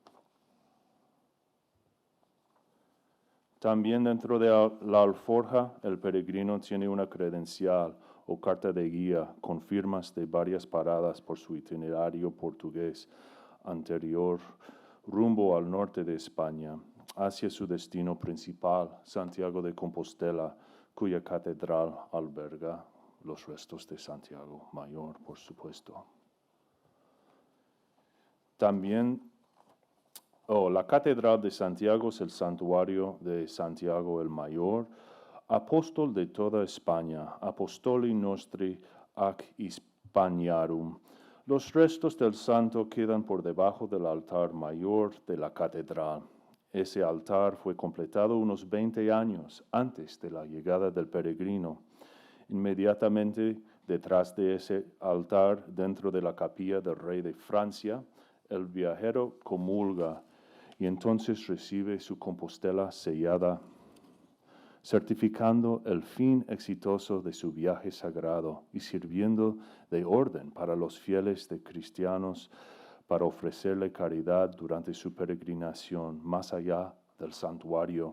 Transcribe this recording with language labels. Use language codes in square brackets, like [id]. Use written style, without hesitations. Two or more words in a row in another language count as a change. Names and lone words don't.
[es] También dentro de la alforja, el peregrino tiene una credencial o carta de guía con firmas de varias paradas por su itinerario portugués anterior, rumbo al norte de España, hacia su destino principal, Santiago de Compostela, cuya catedral alberga los restos de Santiago Mayor, por supuesto. También, la Catedral de Santiago es el santuario de Santiago el Mayor, apóstol de toda España, [la] apostoli nostri ac Hispaniarum. [es] Los restos del santo quedan por debajo del altar mayor de la catedral. Ese altar fue completado unos 20 años antes de la llegada del peregrino. Inmediatamente detrás de ese altar, dentro de la capilla del rey de Francia, el viajero comulga y entonces recibe su Compostela sellada, certificando el fin exitoso de su viaje sagrado y sirviendo de orden para los fieles de cristianos para ofrecerle caridad durante su peregrinación más allá del santuario.